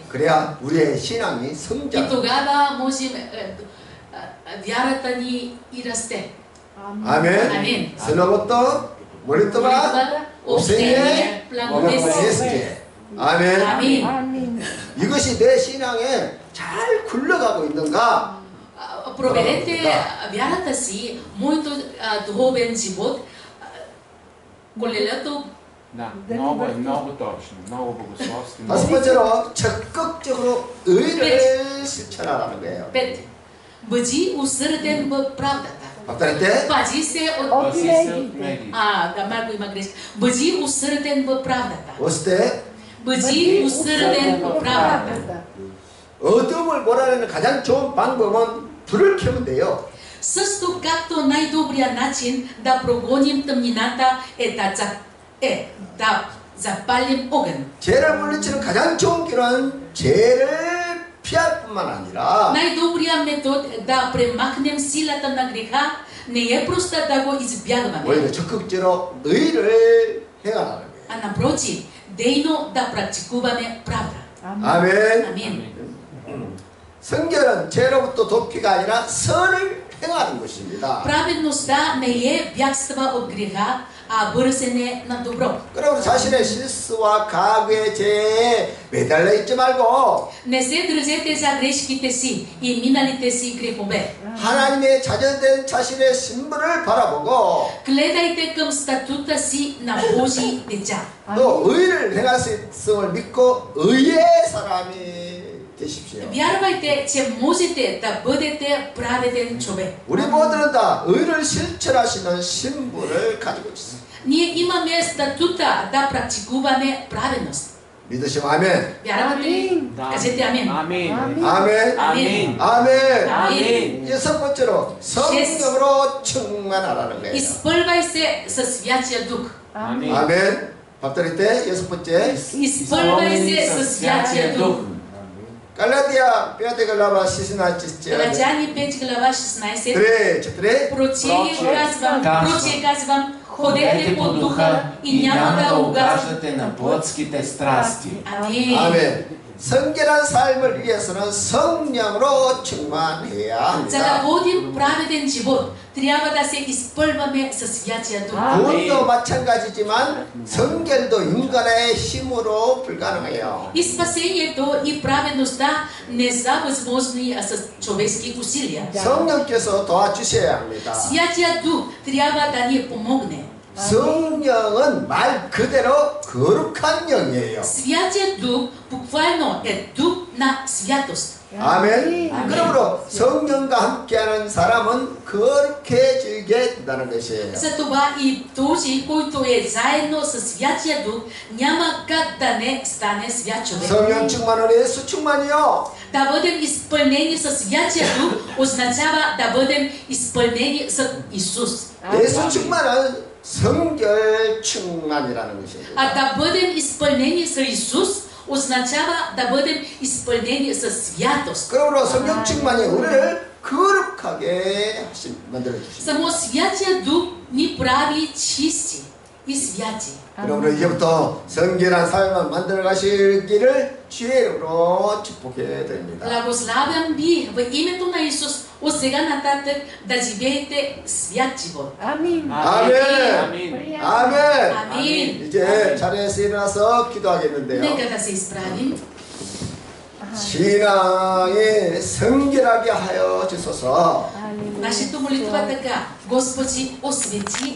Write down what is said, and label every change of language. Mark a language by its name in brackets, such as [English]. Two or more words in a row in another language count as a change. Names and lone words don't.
[Korean] 그래야 우리의 신앙이 [Bulgarian] И [Korean] 성장. [Bulgarian] тогава можем вярата ни и расте. [Korean] 아멘. 아멘. 슬로부터 몰리토바 [Bulgarian] молитва, общение, благовестие. [Korean] 아멘. 아멘. 이것이 내 신앙에 잘 굴러가고 있는가? [Bulgarian] Проверете вярата си, моето духовен живот, колелето. Да, много точно, много богословски. [Korean] 다섯 번째로 적극적으로 의를 실천하라는 거예요. 5. [Bulgarian] Бъди усърден в правдата. [Korean] 박달한테 [Bulgarian] Пази се от... Пази се от медии. Да, малко има грешка. Бъди усърден в правдата. [Korean] 어때? [Bulgarian] бъди усърден в правдата. [Korean] 어둠을 몰아내는 가장 좋은 방법은 불을 켜면 돼요. [Bulgarian] Също както най-добрият начин да прогоним тъмнината е да запалим огън. [Korean] 죄를 물리치는 가장 좋은 길은 죄를 피할 뿐만 아니라 [Bulgarian] Най-добрият метод да премахнем силата на греха не е просто да го избягваме, [Korean] 오히려 적극적으로 의를 행하라는 거예요. [Bulgarian] а напротив, дейно да практикуваме правда. [Korean] 아멘. [Bulgarian] Амин. [Korean] 성결은 죄로부터 도피가 아니라 선을 행하는 것입니다. [Bulgarian] Праведността не е бягства от греха, а бързане на добро. [Korean] 그러므로 자신의 실수와 과거의 죄에 매달려 있지 말고 [Bulgarian] Не се държете за грешките си и миналите си грехове. [Korean] 하나님의 자녀된 자신의 신분을 바라보고 [Bulgarian] Гледайте към статута си на Божии деца. [Korean] 또 의를 행할 수 있음을 믿고 의의 사람이 되십시오. [Bulgarian] Вярвайте, че можете да бъдете праведен човек. [Korean] 우리 모두는 다 의를 실천하시는 신분을 가지고 있습니다. [Bulgarian] Ние имаме статута да практикуваме праведност. [Korean] 믿으시면 아멘. [Bulgarian] Вярвате ли? Да. Кажете амин. Амин. [Korean] 아멘. [Bulgarian] Амин. [Korean] 아멘. [Bulgarian] Амин. [Korean] 여섯 번째로 성령으로 충만하라는 거예요. [Bulgarian] Изпълвай се със Святия Дух. Амин. [Korean] 아멘. 밥 드릴 때 여섯 번째 [Bulgarian] Изпълвай се със Святия Дух. [Korean] 갈라디아 5 глава 16 [Bulgarian] Галатяни 5 глава 16. [Korean] 그래 четири [Bulgarian] Прочее казвам, ходете по духа и няма да угаждате на плътските страсти. Амин. [Korean] 아멘. 성결한 삶을 위해서는 성령으로 충만해야 [Bulgarian] За да [Korean] 합니다. [Bulgarian] водим праведен живот, трябва да се изпълваме със Святия Дух. [Korean] 구원도 마찬가지지만 성결도 인간의 힘으로 불가능해요. [Bulgarian] И спасението и праведността не са възможни с човешки усилия. [Korean] 성령께서 도와주셔야 합니다. [Bulgarian] Святия Дух трябва да ни помогне. [Korean] 성령은 말 그대로 거룩한 영이에요. [Bulgarian] Святия Дух буквално е дух на святост. [Korean] 아멘. 그러므로 성령과 함께하는 사람은 거룩해지게 된다는 것이에요. [Bulgarian] Затова и този, който е заедно с Святия Дух, няма как да не стане свят човек. [Korean] 성령 충만은 예수 충만이요. [Bulgarian] Да бъдем изпълнени с Святия Дух означава да бъдем изпълнени с Исус. [Korean] 예수 충만은 성결 충만이라는 것입니다. [Bulgarian] А да бъдем изпълнени с Исус означава да бъдем изпълнени с святост. [Korean] 그러므로 성령 충만이 우리를 거룩하게 만들어 주십니다. [Bulgarian] Само Святия Дух ни прави чисти и святи. [Korean] 그러므로 이제부터 성결한 삶을 만들어 가실 길을 주의 이름으로 축복해 드립니다. [Bulgarian] Благославям ви в името на Исус от сега нататък да живеете свят живот. Амин. [Korean] 아멘. 아멘. [Bulgarian] Амин. [Korean] 이제 자리에서 일어나서 기도하겠는데요. [Bulgarian] Нека да се изправим. [Korean] 신앙이 성결하게 하여 주소서. [Bulgarian] Алелуя. Нашето молитва така. Господи, освети